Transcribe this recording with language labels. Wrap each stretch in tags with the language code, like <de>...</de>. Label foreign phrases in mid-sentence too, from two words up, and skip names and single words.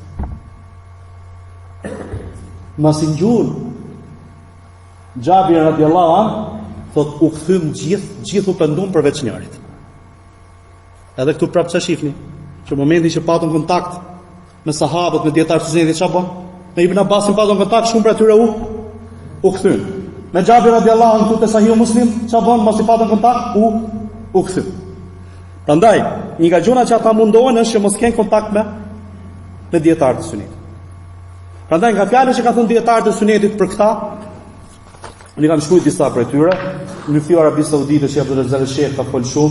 <sq>Mos i ngjun Xhabir</sq> <ar>رضي الله عنه,</ar> <sq>thot u kthym gjithë u pendum përveç njërit. Edhe këtu prapë çfarë shihni? Që momentin që patën kontakt me sahabët, me dietarët e Sunnit, çfarë bën? Me Ibn Abbasin patën kontakt, shumë prej tyre u kthyn. Me Xhabir</sq> <ar>رضي الله عنه</ar> <sq>te Sahih Muslim, çfarë bën? Mos i patën kontakt, u kthyn. Prandaj, një nga gjërat që ata mundohen është që mos kenë kontakt me dietarët e Sunnit. Prandaj nga fjalët që ka thënë dietarët e Sunnitit për këta, unë kam shkruar disa prej tyre, në Fio Arabi Saudite që Abdul Razak Sheikh ka folë shumë.</sq>